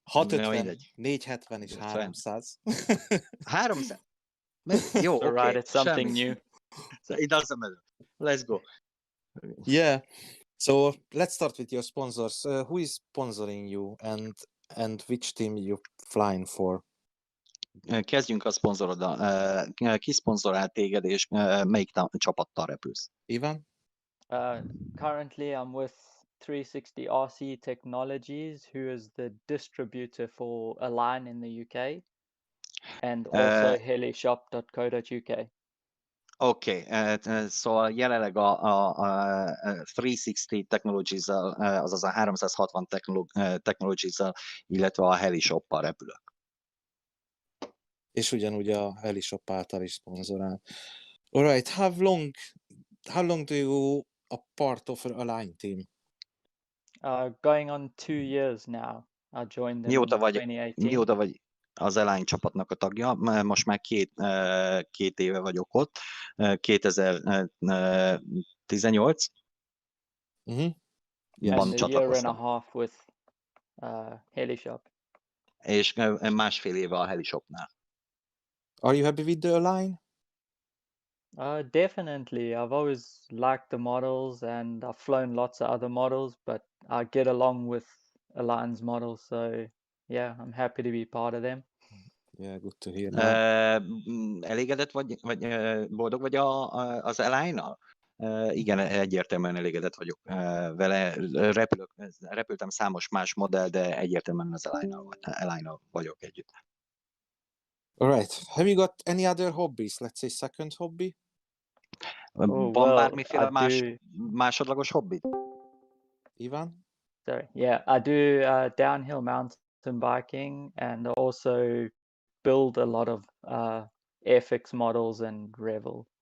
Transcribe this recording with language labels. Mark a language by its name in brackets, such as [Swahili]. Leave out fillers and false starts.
[Hungarian] 650, 470 és 300. 300? Jó, [English] okay. Right, it's something new. So it doesn't matter. Let's go. Yeah. So let's start with your sponsors. Who is sponsoring you and which team you flying for? [Hungarian] Kezdjünk a szponzoroddal. Ki szponzorál téged, és melyik csapattal repülsz? Ivan? [English] Currently, I'm with 360 RC Technologies, who is the distributor for Align in the UK, and also helishop.co.uk. [Hungarian] Oké, szóval jelenleg a 360 Technologies-zal, azaz a 360 Technologies-zal, illetve a Heli Shop-pal repülök. És ugyanúgy a Heli Shop által is szponzorál. [English] Alright, how long do you a part of an Align team? Going on 2 years now. I joined them in 2018. [Hungarian] Mióta vagy az Align csapatnak a tagja? Most már két éve vagyok ott, 2018. Mm-hmm. [English] Yes. [Hungarian] Van [English] And a year and a [Hungarian] csatlakoztam. [English] half with Heli Shop. [Hungarian] És másfél éve a Heli Shopnál. [English] Are you happy with the Align? Definitely. I've always liked the models, and I've flown lots of other models, but I get along with Align's models, so yeah, I'm happy to be part of them. Yeah, good to hear that. [Hungarian] Elégedett vagy boldog vagy az Align-nal? Igen, egyértelműen elégedett vagyok vele. Repültem számos más modell, de egyértelműen az Align-nal vagyok együtt. [English] Alright, have you got any other hobbies? Let's say second hobby? [Hungarian] Van bármiféle másodlagos hobbid? Ivan? [English] Sorry. Yeah, I do downhill mountain biking, and also build a lot of Airfix models and Revel.